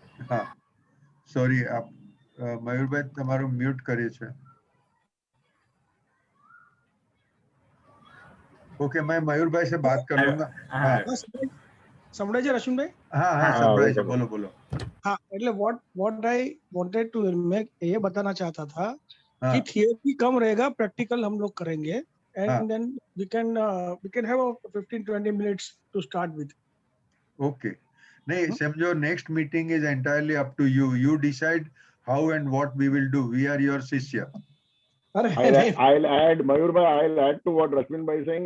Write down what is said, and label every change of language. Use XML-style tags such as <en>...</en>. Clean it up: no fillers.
<hi>हाँ सॉरी, आप</hi> <gu>મયુર ભાઈ તમારું મ્યુટ કર્યું છે।</gu> <hi>ओके, मैं मयूर भाई से बात कर लूंगा। हाँ</hi> <gu>સંભળાય છે રશ્મિનભાઈ?</gu> <hi>हाँ हाँ</hi> <gu>संभળાય છે,</gu> <hi>बोलो बोलो।</hi> <en>हाँ, એટલે what I wanted to make</en> <hi>ये बताना चाहता था हाँ, कि थियरी कम रहेगा, प्रैक्टिकल हम लोग करेंगे, हाँ,</hi> <en>and then we can have a 15-20 minutes to start with.</en> <hi>Okay. नहीं समझो,</hi> <en>Next meeting is entirely up to you. You decide how and what we will do. We are your शिष्य। I'll add, Mayur bhai, I'll add to what Rashmin bhai is saying.</en>